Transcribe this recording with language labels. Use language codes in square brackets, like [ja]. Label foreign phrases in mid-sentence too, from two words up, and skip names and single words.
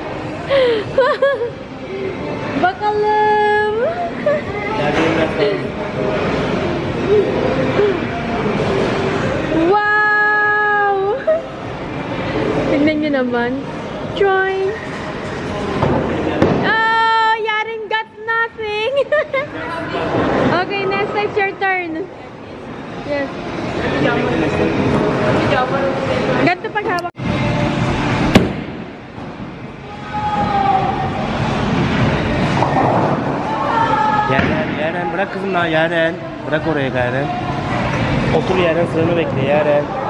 [en] Bakalam! Wow! [tl] Tignan nyo naman. Join! [en] Oh! Yaring got nothing! Okay, next it's your turn. Yes. [tl] Ganito paghawak. [tr] Yaren bırak kızım lan Yaren. Bırak oraya Yaren. Otur Yaren, sıranı bekle Yaren.